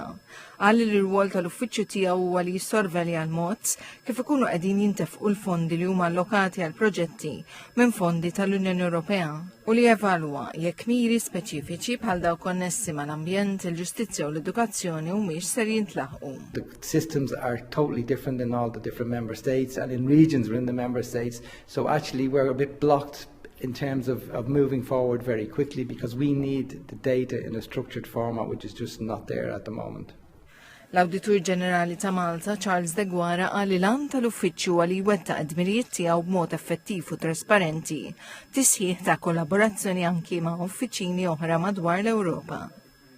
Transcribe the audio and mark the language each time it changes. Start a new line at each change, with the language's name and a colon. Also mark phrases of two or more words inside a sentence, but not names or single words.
Maltese: Qal li l-irwol tal-uffiċċju tiegħu huwa li jissorvelja l-mod kif ikunu qegħdin jintefqu l-fondi li huma allokati għal proġetti minn fondi tal-Unjoni Ewropea u li jevalwa jekk miri speċifiċi bħal dawk konnessi mal-ambjent, il-ġustizzja u l-edukazzjoni humiex ser jintlaħqu.
English: The systems are totally different in all the different member states and in regions within the member states. So actually we're a bit blocked in terms of moving forward very quickly because we need the data in a structured format which is just not there at the moment.
Maltese: L-Awditur Ġenerali ta' Malta, Charles De Guara, qal li l-għan tal-uffiċċju għal jwettaq id-dmirijiet tiegħu b'mod effettiv u trasparenti, tisħiħ ta' kollaborazzjoni anki ma' uffiċini oħra madwar l-Ewropa.